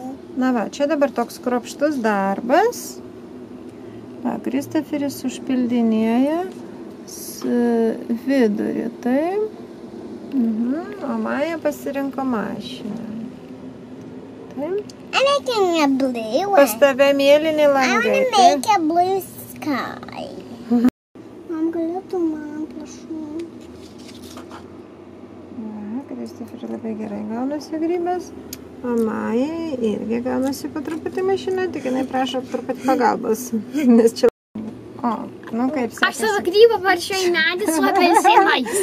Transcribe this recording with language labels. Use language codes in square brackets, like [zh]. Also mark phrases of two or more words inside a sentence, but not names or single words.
[lt] Na va, čia dabar toks kruopštus darbas. Va, Kristoferis užpildinėja vidurį, taip. O Maja pasirinko mašiną. Taip. Pas tave mėlyni langai. [en] Make a blue sky. [lt] Mam galėtų man, prašau. Va, Kristoferį labai gerai gaunasi grybas. O Majai irgi gaunasi po truputį mašina, tik jinai prašo truputį pagalbos. Nes čia... O, Nu, kaip Aš sekasi. savo grybą varšiau į medį su apelsinais.